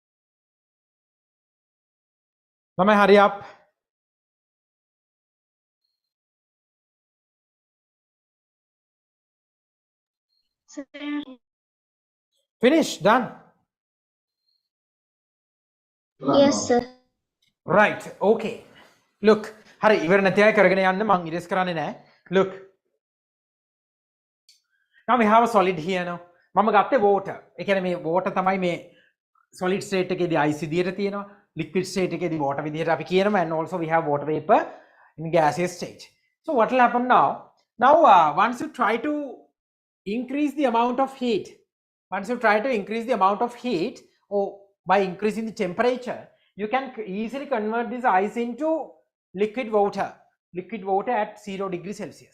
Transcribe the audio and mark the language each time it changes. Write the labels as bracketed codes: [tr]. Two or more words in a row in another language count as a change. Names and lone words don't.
[en] Mama, hurry up. sir. Finish, done. Yes, sir. Right, okay. Look, [si] හරි ඉවර නැති අය කරගෙන යන්න මං ඉරෙස් කරන්නේ නැහැ. Look. [en] Now we have a solid here now. [si] මම ගත්තේ water. ඒ කියන්නේ මේ water තමයි මේ [en] solid state [si] එකේදී ice විදියට තියෙනවා. [en] Liquid state [si] එකේදී water විදියට අපි කියනවා, [en] and also we have water vapor in gaseous state. So what will happen now? Now once you try to increase the amount of heat, or by increasing the temperature, you can easily convert this ice into liquid water at 0 degrees Celsius.